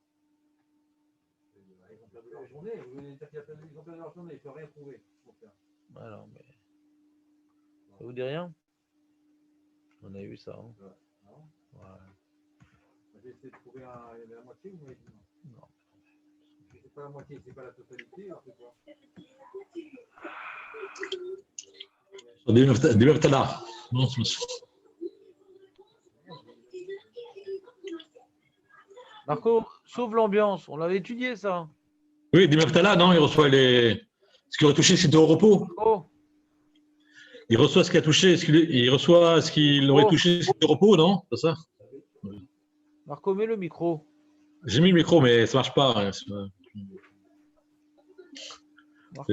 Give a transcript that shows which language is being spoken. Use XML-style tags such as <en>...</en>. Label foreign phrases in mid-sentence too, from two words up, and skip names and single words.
<fr>Ils ont perdu leur journée. Vous voulez dire qu'ils ont perdu leur journée, ils ne peuvent rien trouver. Alors, mais ça vous dit rien? On a eu ça. Hein. Non. Ouais. J'ai essayé de trouver la moitié, vous m'avez dit non. Non. C'est pas la moitié, c'est pas la totalité, alors c'est quoi?</fr> <he>דיבר תלה.</he> <fr>Marco, sauve l'ambiance. On l'avait étudié, ça. Oui,</fr> <he>דיבר תלה,</he> <fr>non, il reçoit ce qu'il aurait touché s'il était au repos. Oh, Il reçoit ce qu'il a touché, il reçoit ce qu'il aurait Oh. touché s'il était au repos, non? C'est ça? Marco, mets le micro. J'ai mis le micro, mais ça marche pas. Hein. C'est Marco,</fr>